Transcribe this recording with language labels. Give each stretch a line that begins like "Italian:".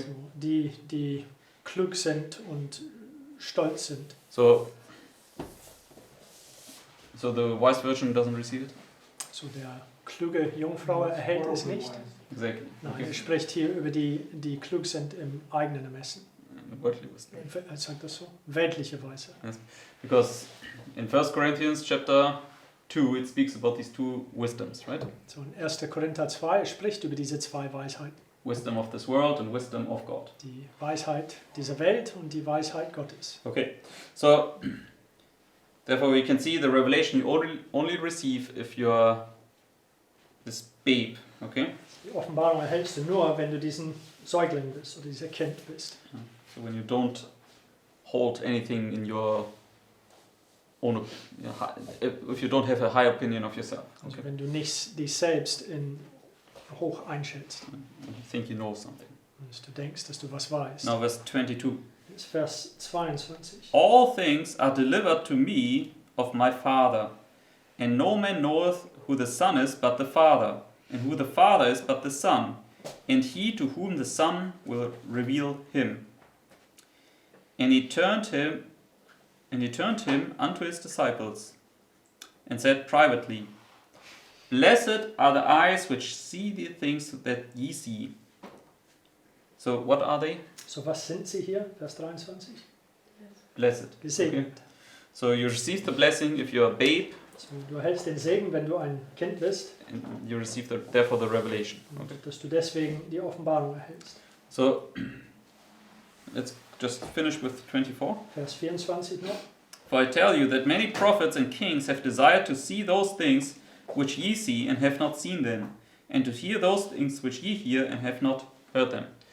German: So, die klug sind und stolz sind.
English: So the wise virgin doesn't receive it?
German: So, der kluge Jungfrau erhält es nicht.
English: Exactly.
German: Nein,
English: Okay.
German: er spricht hier über die klug sind im eigenen Ermessen.
English: Worldly wisdom.
German: Er sagt das so. Weltliche Weise.
English: Because in 1 Corinthians chapter 2 it speaks about these two wisdoms, right? So in 1.
German: Korinther 2 spricht über diese zwei Weisheiten.
English: Wisdom of this world and wisdom of God.
German: Die Weisheit dieser Welt und die Weisheit Gottes.
English: Okay, so therefore we can see the revelation you only receive if you're this babe, okay?
German: Die Offenbarung erhältst du nur, wenn du diesen Säugling bist oder dieser Kind bist.
English: So when you don't hold anything in your own, if you don't have a high opinion of yourself.
German: Also
English: Okay.
German: wenn du nicht dich selbst hoch einschätzt.
English: You think you know something.
German: Und du denkst, dass du was weißt.
English: Now verse 22.
German: Jetzt Vers 22.
English: All things are delivered to me of my Father, and no man knoweth who the Son is but the Father, and who the Father is but the Son, and he to whom the Son will reveal him. And he turned him unto his disciples, and said privately, Blessed are the eyes which see the things that ye see. So what are they?
German: So was sind sie hier? Vers 23.
English: Blessed.
German: Gesegnet.
English: Okay. So you receive the blessing if you're a babe,
German: So, du erhältst den Segen, wenn du ein Kind bist.
English: and you receive therefore the revelation.
German: Und
English: Okay.
German: dass du deswegen die Offenbarung erhältst.
English: So let's just finish with 24.
German: Vers 24 noch.
English: For I tell you that many prophets and kings have desired to see those things which ye see and have not seen them, and to hear those things which ye hear and have not heard them.